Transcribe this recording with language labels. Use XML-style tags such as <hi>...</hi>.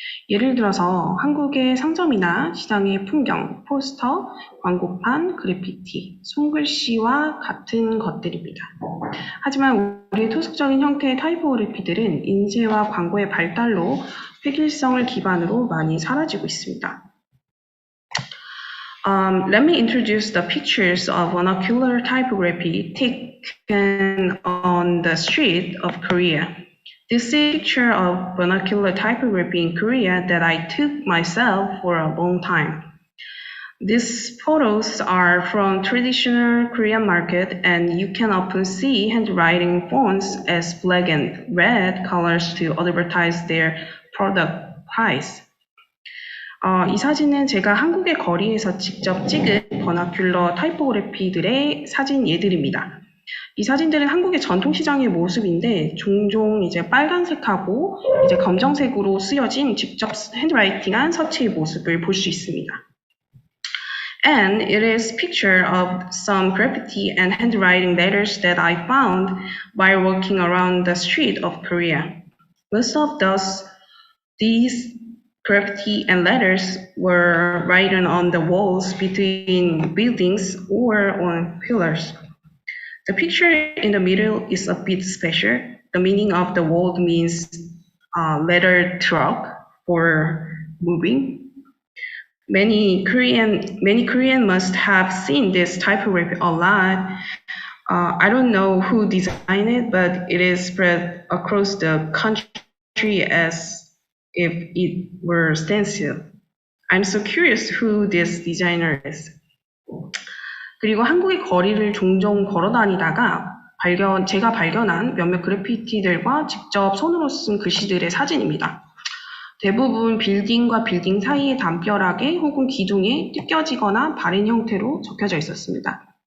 <ko>예를 들어서 한국의 상점이나 시장의 풍경, 포스터, 광고판, 그래피티, 손글씨와 같은 것들입니다. 하지만 우리의 토속적인 형태의 타이포그래피들은 인쇄와 광고의 발달로 획일성을 기반으로 많이 사라지고 있습니다.</ko> <en>Let me introduce the pictures of vernacular typography taken on the street of Korea. This is a picture of vernacular typography in Korea that I took myself for a long time. These photos are from traditional Korean market and you can often see handwriting fonts as black and red colors to advertise their product price.</en> <ko>이 사진은 제가 한국의 거리에서 직접 찍은 버나큘러 타이포그래피들의 사진 예들입니다. 이 사진들은 한국의 전통시장의 모습인데 종종 이제 빨간색하고 이제 검정색으로 쓰여진 직접 핸드라이팅한 서체의 모습을 볼 수 있습니다.</ko> <en>And it is picture of some graffiti and handwriting letters that I found while walking around the street of Korea. Most of these graffiti and letters were written on the walls between buildings or on pillars. The picture in the middle is a bit special. The meaning of the word means letter truck for moving. many Korean must have seen this typography a lot. I don't know who designed it, but it is spread across the country as if it were stencil. I'm so curious who this designer is.</en> <ko>그리고 한국의 거리를 종종 걸어 다니다가 제가 발견한 몇몇 그래피티들과 직접 손으로 쓴 글씨들의 사진입니다. 대부분 빌딩과 빌딩 사이에 담벼락에 혹은 기둥에 뜯겨지거나 바른 형태로 적혀져 있었습니다.</ko>